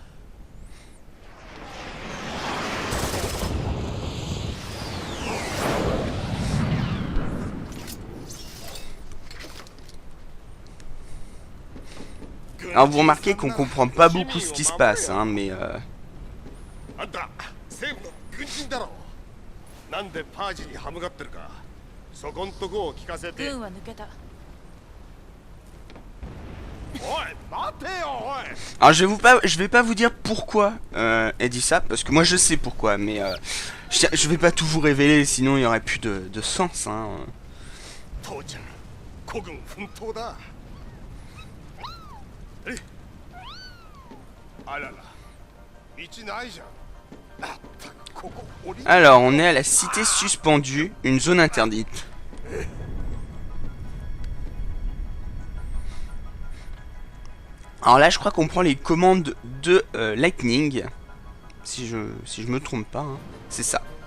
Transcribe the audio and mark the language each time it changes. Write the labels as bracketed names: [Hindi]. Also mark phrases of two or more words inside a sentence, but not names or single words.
[French] Alors vous remarquez qu'on comprend pas beaucoup ce qui se passe, hein, mais [Japanese] あんた政府の軍人だろ。なんでパージに歯向かってるか、そこんとこを聞かせて。軍は抜けた。おい待てよおい。 [French] alors je vais pas vous dire pourquoi elle dit ça, parce que moi je sais pourquoi, mais je vais pas tout vous révéler, sinon il y aurait plus de sens, hein. [Japanese] 父ちゃん、孤軍奮闘だ。え、あらら、道ないじゃん。あったここ降り。 [French] Alors on est à la cité suspendue, une zone interdite. Alors là je crois qu'on prend les commandes de Lightning, si je me trompe pas, hein. C'est ça.